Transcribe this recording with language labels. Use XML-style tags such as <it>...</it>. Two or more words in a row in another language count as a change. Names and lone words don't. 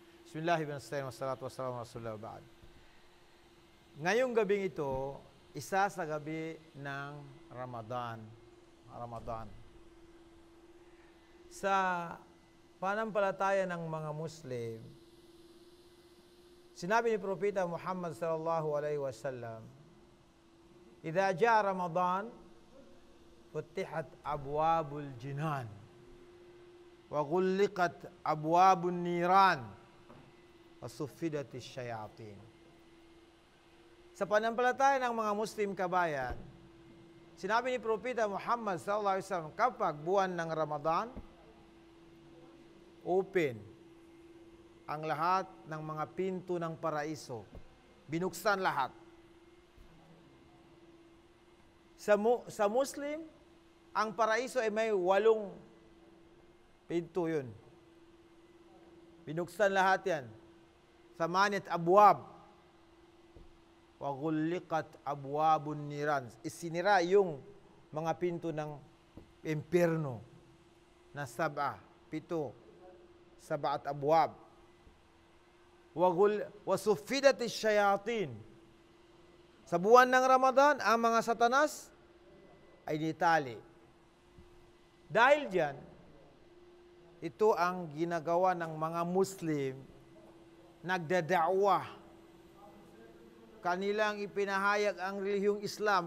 <ar>بسم الله الرحمن الرحيم. والصلاة والسلام على رسول الله وبعد.</ar> <tl>Ngayong gabing ito, isa sa gabi ng Ramadan. Sa panampalataya ng mga Muslim, sinabi ni Propeta Muhammad</tl> <ar>صلى الله عليه وسلم, "إذا جاء رمضان فتحت أبواب الجنان وغلقت أبواب النيران وصفدت الشياطين."</ar> <tl>Sa panampalataya ng mga Muslim kabayan, sinabi ni Propeta Muhammad</tl> <ar>صلى الله عليه وسلم,</ar> <tl>kapag buwan ng Ramadan, open ang lahat ng mga pinto ng paraiso. Binuksan lahat. Sa Muslim, ang paraiso ay may 8 pinto yun. Binuksan lahat yan.</tl> <ar>ثمانية أبواب. وغلقت أبواب النيران.</ar> <tl>Isinira yung mga pinto ng impyerno na 7, 7 abwab.</tl> <ar>وصفدت الشياطين.</ar> <tl>Sa buwan ng Ramadan, ang mga satanas ay nitali. Dahil diyan, ito ang ginagawa ng mga Muslim, nagdada'wah. Kanilang ipinahayag ang relihiyong Islam.</tl>